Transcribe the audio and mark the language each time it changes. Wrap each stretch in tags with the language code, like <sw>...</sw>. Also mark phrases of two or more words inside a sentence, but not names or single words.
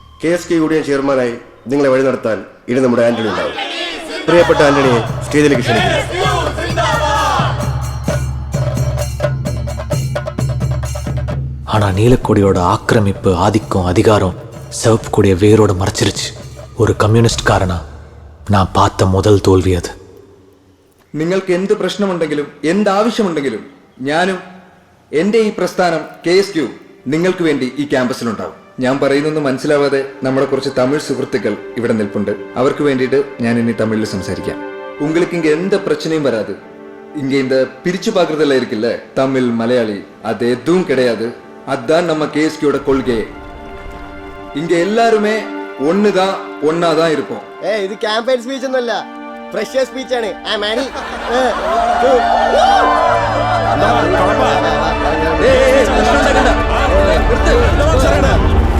<ml>KSK യൂണിയൻ ചെയർമാനായി നിങ്ങളെ വഴി നടത്താൻ ഇനി നമ്മുടെ ആന്റണി ഉണ്ടാവും. പ്രിയപ്പെട്ട ആന്റണിയെ സ്റ്റേജിലേക്ക് ക്ഷണിക്കുന്നു.</ml> <ta>ஆனா நீலக்கொடியோட ஆக்கிரமிப்பு, ஆதிக்கம், அதிகாரம் சிவப்பு கொடியை வேரோடு மறைச்சிருச்சு.</ta> <ml>ഒരു കമ്മ്യൂണിസ്റ്റ്കാരനാ ഞാൻ പാത്ത മുതൽ തോൽവി അത്. നിങ്ങൾക്ക് എന്ത് പ്രശ്നമുണ്ടെങ്കിലും എന്താവശ്യമുണ്ടെങ്കിലും ഞാനും എൻ്റെ ഈ പ്രസ്ഥാനം KSQ നിങ്ങൾക്ക് വേണ്ടി ഈ ക്യാമ്പസിലുണ്ടാവും. ഞാൻ പറയുന്നൊന്നും മനസ്സിലാവാതെ നമ്മുടെ കുറച്ച് തമിഴ് സുഹൃത്തുക്കൾ ഇവിടെ നിൽപ്പുണ്ട്. അവർക്ക് വേണ്ടിയിട്ട് ഞാൻ ഇനി തമിഴിൽ സംസാരിക്കാം.</ml> <ta>உங்களுக்கு இங்க எந்த பிரச்சனையும் வராது. இங்க இந்த பிரிச்சு பார்க்கறதெல்லாம் இருக்குல்ல, தமிழ் மலையாளி, அது எதுவும் கிடையாது. அதுதான் நம்ம KSQயோட கொள்கையே. இங்க எல்லாருமே ஒண்ணுதான், ஒன்னாதான் இருப்போம்.</ta> <ml>ഇത്</ml> <en>campaign speech</en> <ml>ഒന്നുമല്ല,</ml> <en>fresher speech</en> <ml>ആണ്. ഏയ്</ml>